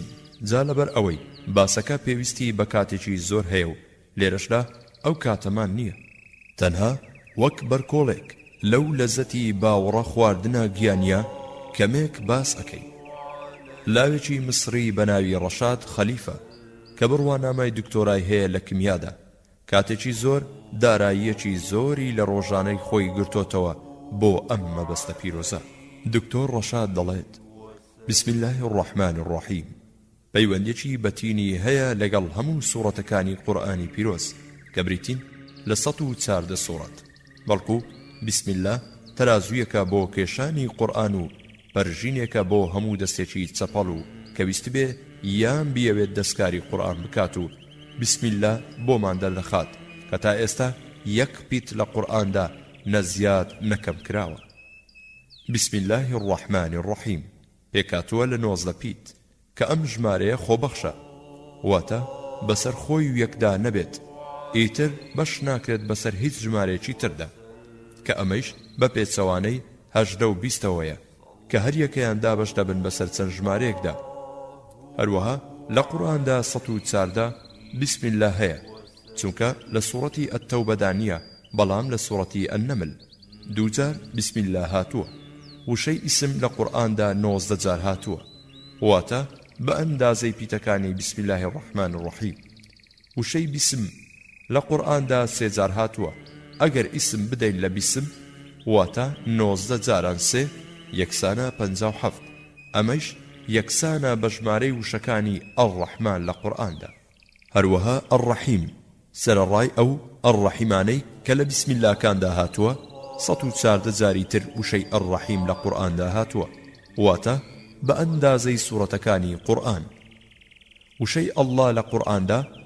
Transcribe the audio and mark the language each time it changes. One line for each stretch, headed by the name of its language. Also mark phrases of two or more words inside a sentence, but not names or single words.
Central Kurdish: جا لەبەر ئەوەی باسەکە پێویستی بە کاتێکی زۆر هەیە و لێرەشدا ئەو کاتەمان نییە، تەنها وەک بەرکۆڵێک لەو لەزەتی باوەڕە خواردنە گیانیە کەمێک باس ئەەکەی. لاوێکی مسری بە ناوی ڕەشاد خەلیفە کە بڕوانامای دکتۆرای هەیە لە کیمیادا، کاتێکی زۆر داراییەکی زۆری لە ڕۆژانەی خۆی گرتۆتەوە بۆ ئەم مەبەستە پیرۆزە. دکتۆر ڕەشاد دەڵێت:
Arabic: بسم الله الرحمن الرحیم.
Central Kurdish: پەیوەندێکی بەتینی هەیە لەگەڵ هەموو سوورەتەکانی قورئانی پیرۆز کە بریتین لە 114 سوورەت، بەڵکو
Arabic: بسم الله
Central Kurdish: تەرازوویەکە بۆ کێشانی قورئان و پەرژینێکە بۆ هەموو دەستێکی چەپەڵ و کە ویست بێ یان بیەوێت دەستکاری قورئان بکات و
Arabic: بسم الله
Central Kurdish: بۆمان دەردەخات کە تا ئێستا یەک پیت لە قورئاندا نەزیاد نەکەم کراوە.
Arabic: بسم الله الرحمن الرحیم
Central Kurdish: پێکاتووە لە 19 پیت کە ئەم ژمارەیە خۆبەخشە، واتە بەسەر خۆی و یەکدا نەبێت، ئیتر بەش ناکرێت بەسەر هیچ ژمارەیەکی تردا، کە ئەمەش بە پێچەوانەی 18 و 20ەوەیە کە هەر یەکەیان دابەش دەبن بەسەر چەند ژمارەیەکدا. هەروەها لە قورئاندا 114
Arabic: بسم الله
Central Kurdish: هەیە، چونکە لە سوورەتی ئەتەوبەدا نییە بەڵام لە سوورەتی ئەننەمل دووجار بسم الله هاتووە وشەی ئیسم لە قورئاندا 19 جار هاتووە واتە بە ئەندازەی پیتەکانی
Arabic: بسم الله الرحمن الرحیم
Central Kurdish: وشەی بسم لە قورئاندا 3 جار هاتووە ئەگەر ئیسم بدەین لە بسم واتە 19 جاران 3 یەکسانە 57 ئەمەش یەکسانە بە ژمارەی وشەکانی ئەڕەحمان لە قورئاندا هەروەها ئەڕەحیم سەرەڕای ئەو ئەڕەحیمانەی کە لە
Arabic: بسم الله
Central Kurdish: کاندا هاتووە 114 جاری تر وشەی ئەڕەحیم لە قورئاندا هاتووە واتە بە ئەندازەی سوورەتەکانی قورئان وشەی ئەڵڵا لە قورئاندا